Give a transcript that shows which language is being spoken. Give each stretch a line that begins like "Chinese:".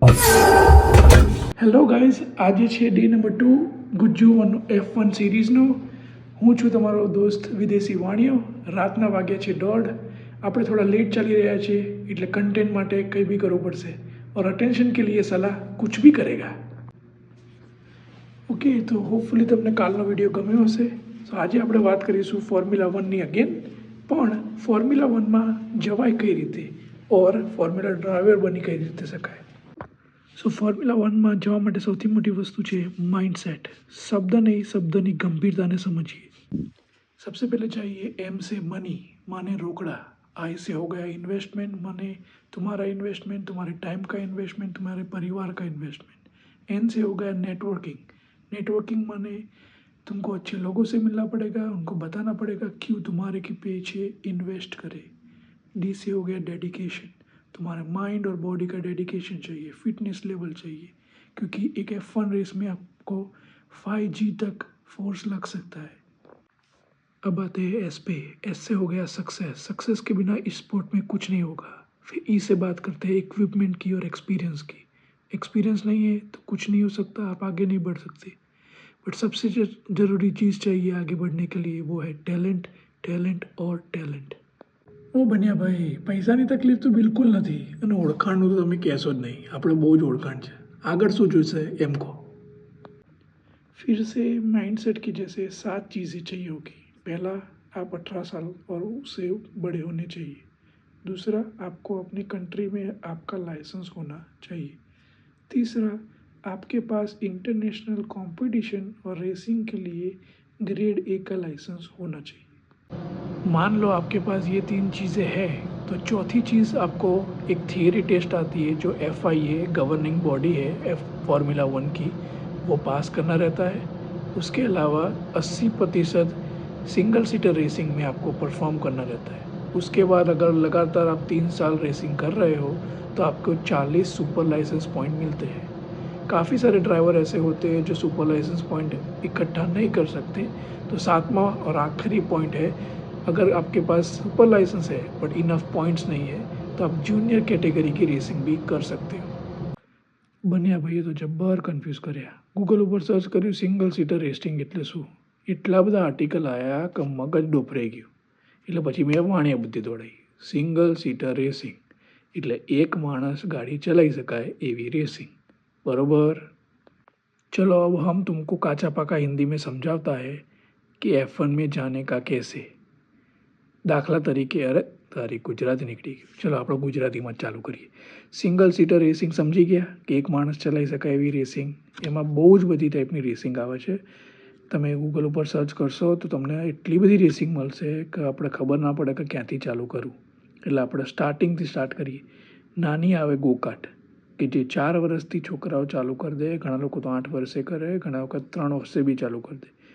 Gujarati: Hello guys, આજે છે day number 2 Gujju F1 સિરીઝનો. હું છું તમારો દોસ્ત વિદેશી વાણિયો. રાતના વાગ્યા છે 1:30. આપણે થોડા લેટ ચાલી રહ્યા છીએ, એટલે કન્ટેન્ટ માટે કંઈ બી કરવું પડશે.
Hindi: और अटेंशन के लिए सलाह कुछ भी करेगा.
Gujarati: ઓકે, તો હોપફુલી તમને કાલનો વિડીયો ગમ્યો હશે. તો આજે આપણે વાત કરીશું ફોર્મ્યુલા 1ની અગેન. પણ ફોર્મ્યુલા 1માં જવાય કઈ રીતે ઓર ફોર્મ્યુલા ડ્રાઈવર બની કઈ રીતે શકાય. સો ફોર્મ્યુલા 1માં જવા માટે સૌથી મોટી વસ્તુ છે माइंडसेट.
Hindi: शब्द नहीं, शब्दની
Gujarati: ગંભીરતાને
Hindi: समझिए. सबसे पहले चाहिए एम से मनी, माने रोकड़ा. आई से हो गया इन्वेस्टमेंट, माने तुम्हारा इन्वेस्टमेंट, तुम्हारे टाइम का इन्वेस्टमेंट, तुम्हारे परिवार का इन्वेस्टमेंट. एन से हो गया नेटवर्किंग. नेटवर्किंग माने तुमको अच्छे लोगों से मिलना पड़ेगा, उनको बताना पड़ेगा क्यों तुम्हारे के पीछे इन्वेस्ट करे. डी से हो गया डेडिकेशन. तुम्हारे माइंड और बॉडी का डेडिकेशन चाहिए, फिटनेस लेवल चाहिए, क्योंकि एक F1 रेस में आपको 5G तक फोर्स लग सकता है. अब आते हैं एस पे. एस से हो गया सक्सेस. सक्सेस के बिना इस स्पोर्ट में कुछ नहीं होगा. फिर ई से बात करते हैं इक्विपमेंट की और एक्सपीरियंस की. एक्सपीरियंस नहीं है तो कुछ नहीं हो सकता, आप आगे नहीं बढ़ सकते. बट सबसे ज़रूरी चीज़ चाहिए आगे बढ़ने के लिए, वो है टैलेंट, टैलेंट और टैलेंट.
Gujarati: ઓ બન્યા ભાઈ, પૈસાની તકલીફ તો બિલકુલ નથી અને ઓળખાણનું તો તમે કહેશો જ નહીં. આપણે બહુ જ ઓળખાણ છે. આગળ શું જોઈશે એમ કહો.
Hindi: फिर से माइंडसेट की जैसे 7 चीज़ें चाहिए होगी. पहला, आप 18 साल और उससे बड़े होने चाहिए. दूसरा, आपको अपनी कंट्री में आपका लाइसेंस होना चाहिए. तीसरा, आपके पास इंटरनेशनल कंपटीशन और रेसिंग के लिए ग्रेड ए का लाइसेंस होना चाहिए. मान लो आपके पास ये 3 चीज़ें हैं, तो चौथी चीज़ आपको एक थियरी टेस्ट आती है जो FIA गवर्निंग बॉडी है फॉर्मूला 1 की, वो पास करना रहता है. उसके अलावा 80% सिंगल सीटर रेसिंग में आपको परफॉर्म करना रहता है. उसके बाद अगर लगातार आप 3 साल रेसिंग कर रहे हो तो आपको 40 सुपर लाइसेंस पॉइंट मिलते हैं. काफ़ी सारे ड्राइवर ऐसे होते हैं जो सुपर लाइसेंस पॉइंट इकट्ठा नहीं कर सकते. तो 7वां और आखिरी पॉइंट है, अगर आपके पास सुपर लाइसेंस है बट इनफ पॉइंट्स नहीं है तो आप जूनियर कैटेगरी की रेसिंग भी कर सकते हो.
Gujarati: બન્યા ભાઈએ તો જબ્બર કન્ફ્યુઝ કર્યા. ગૂગલ ઉપર સર્ચ કર્યું સિંગલ સીટર રેસિંગ એટલે શું, એટલા બધા આર્ટિકલ આવ્યા કે મગજ ડોફરાઈ ગયું. એટલે પછી મેં વાણિયા બુદ્ધિ દોડાઈ. સિંગલ સીટર રેસિંગ એટલે એક માણસ ગાડી ચલાવી શકાય એવી રેસિंग, बरोबर.
Hindi: चलो अब हम तुमको काचा पाका हिंदी में समझाता है कि F1 में जाने का कैसे. दाखला तरीके,
Gujarati: अरे तारी गुजराती निकली गई.
Hindi: चलो आप गुजराती में चालू करिए.
Gujarati: सिंगल सीटर रेसिंग समझी गया कि एक माणस चलाई शकाय एवी रेसिंग. एमां बहु ज बधी टाइपनी रेसिंग आवे छे. તમે ગૂગલ ઉપર સર્ચ કરશો તો તમને એટલી બધી રેસિંગ મળશે કે આપણે ખબર ના પડે કે ક્યાંથી ચાલુ કરવું. એટલે આપણે સ્ટાર્ટિંગથી સ્ટાર્ટ કરીએ. નાની આવે ગોકાટ કે જે 4 વર્ષથી છોકરાઓ ચાલુ કરી દે. ઘણા લોકો તો 8 વર્ષે કરે, ઘણા વખત 3 વર્ષે બી ચાલુ કરી દે.